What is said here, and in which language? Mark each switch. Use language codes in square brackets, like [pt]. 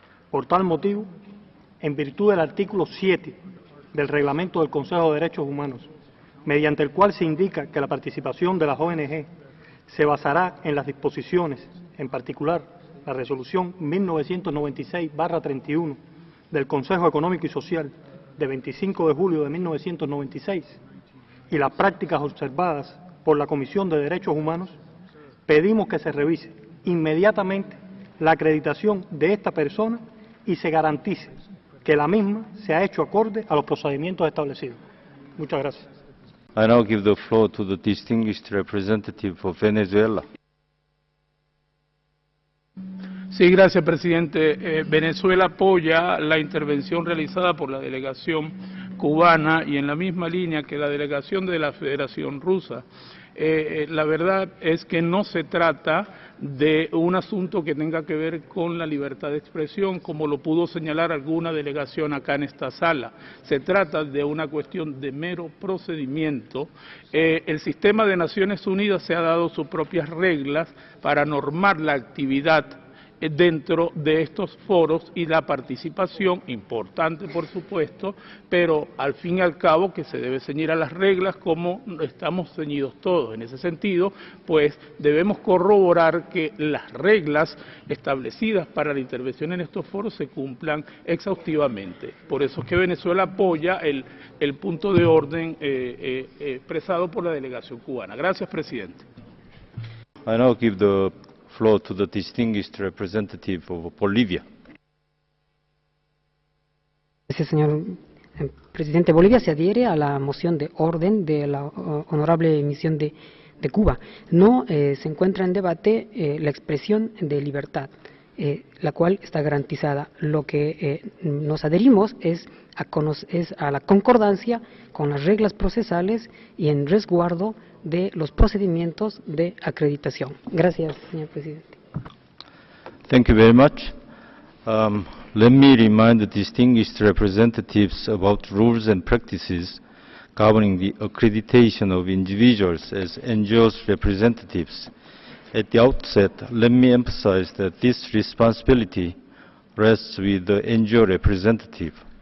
[es] Por tal motivo, en virtud del artículo 7 del Reglamento del Consejo de Derechos Humanos, mediante el cual se indica que la participación de las ONG se basará en las disposiciones, en particular la resolución 1996/31 del Consejo Económico y Social de 25 de julio de 1996 y las prácticas observadas por la Comisión de Derechos Humanos, pedimos que se revise inmediatamente la acreditación de esta persona y se garantice que la misma se ha hecho acorde a los procedimientos establecidos. Muchas gracias. [en] I now give the floor to the distinguished representative of Venezuela. [es] Sí, gracias, presidente. Venezuela apoya la intervención realizada por la delegación cubana y en la misma línea que la delegación de la Federación Rusa. La verdad es que no se trata de un asunto que tenga que ver con la libertad de expresión, como lo pudo señalar alguna delegación acá en esta sala. Se trata de una cuestión de mero procedimiento. El sistema de Naciones Unidas se ha dado sus propias reglas para normar la actividad dentro de estos foros y la participación, importante por supuesto, pero al fin y al cabo que se debe ceñir a las reglas como estamos ceñidos todos. En ese sentido, pues debemos corroborar que las reglas establecidas para la intervención en estos foros se cumplan exhaustivamente. Por eso es que Venezuela apoya el punto de orden expresado por la delegación cubana. Gracias, presidente. [en] I now give the floor to the distinguished representative of Bolivia. [es] Gracias, señor presidente. Bolivia se adhiere a la moción de orden de la honorable misión de Cuba. No se encuentra en debate la expresión de libertad, la cual está garantizada. Lo que nos adherimos es a la concordancia con las reglas procesales y en resguardo de los procedimientos de acreditación. Gracias, señor presidente. [en] Thank you very much. Let me remind the distinguished representatives about rules and practices governing the accreditation of individuals as NGOs representatives. At the outset, let me emphasize that this responsibility rests with the NGO representative.